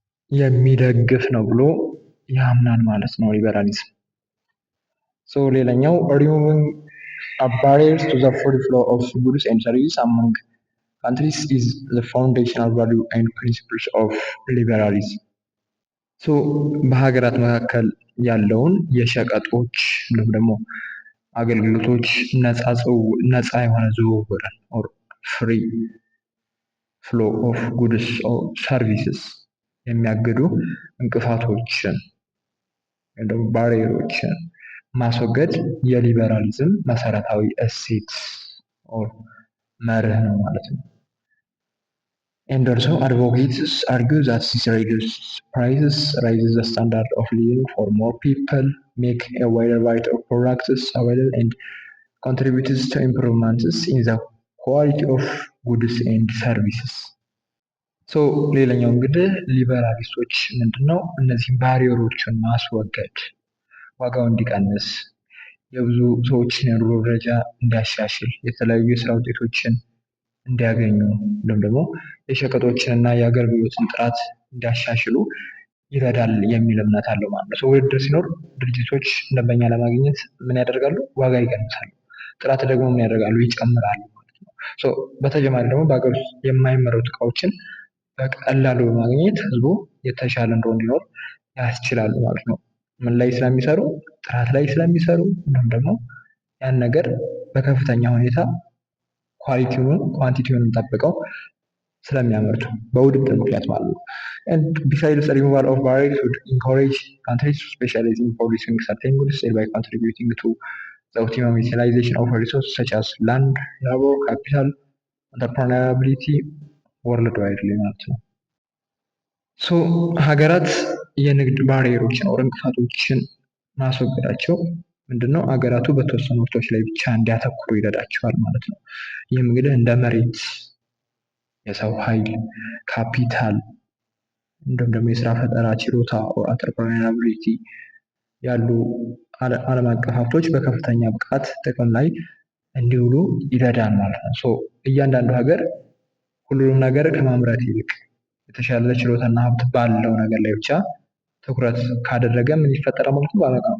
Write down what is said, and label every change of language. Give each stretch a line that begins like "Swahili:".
Amharic: የሚደግፍ ነው ብሎ ያምናል ማለት ነው ሊበራሊዝም።
English: ሌላኛው removing barriers to the free flow of goods and services among countries is the foundational value and principles of liberalism.
Amharic: በሀገራት መካከል ያለውን የሸቀጦች እንዲሁም ደግሞ አገልግሎቶች ነፃ የሆነ ዝውውርን
English: or free flow of goods or services
Amharic: የሚያግዱ እንቅፋቶችን ወይም ደግሞ ባሪየሮችን ማስወገድ የሊበራሊዝም መሰረታዊ እሴት መርህ ነው ማለት ነው።
English: And also advocates argue that this reduces prices, raises the standard of living for more people, make a wider variety of products available, and contributes to improvements in the quality of goods and services.
Amharic: ሌላኛው እንግዲህ ሊበራሊስቶች ምንድነው እነዚህ ባሪየሮችን ማስወገድ ዋጋው እንዲቀንስ የብዙ ሰዎችን የኑሮ ደረጃ እንዲያሻሽል የተለያዩ የስራ ውጤቶችን እንዲያገኙ እንዲሁም ደግሞ የሸቀጦችን እና የአገልግሎትን ጥራት እንዲያሻሽሉ ይረዳል የሚል እምነት አለው ማለት ነው። ውድድር ሲኖር ድርጅቶች ደንበኛ ለማግኘት ምን ያደርጋሉ? ዋጋ ይቀንሳሉ። ጥራት ደግሞ ምን ያደርጋሉ? ይጨምራሉ ማለት ነው። በተጨማሪ ደግሞ በሀገር ውስጥ የማይመረቱ እቃዎችን በቀላሉ በማግኘት ህዝቡ የተሻለ ኑሮ እንዲኖር ያስችላሉ ማለት ነው። ምን ላይ ስለሚሰሩ? ጥራት ላይ ስለሚሰሩ እንዲሁም ደግሞ ያን ነገር በከፍተኛ ሁኔታ ኳንቲቲውን ጠብቀው ስለሚያመርቱ በውድድር ምክንያት ማለት ነው።
English: And besides the removal of barriers would encourage countries to specialize in producing certain goods thereby contributing to the optimum utilization of resources such as land, labor, capital, entrepreneurability worldwide
Amharic: ማለት ነው። ሀገራት የንግድ ባሪየሮችን ወር እንቅፋቶችን ማስወገዳቸው ምንድነው? ሀገራቱ በተወሰኑ ምርቶች ላይ ብቻ እንዲያተኩሩ ይረዳቸዋል ማለት ነው። ይህም እንግዲህ እንደ መሬት፣ የሰው ኃይል፣ ካፒታል እንዲሁም ደግሞ የስራ ፈጠራ ችሎታ ኢንተርፕረነሪያቢሊቲ ያሉ ዓለም አቀፍ ሀብቶች በከፍተኛ ብቃት ጥቅም ላይ እንዲውሉ ይረዳል ማለት ነው። እያንዳንዱ ሀገር ሁሉንም ነገር ከማምረት ይልቅ የተሻለ ችሎታና ሀብት ባለው ነገር ላይ ብቻ ትኩረት ካደረገ ምን ይፈጠራል ማለት ነው?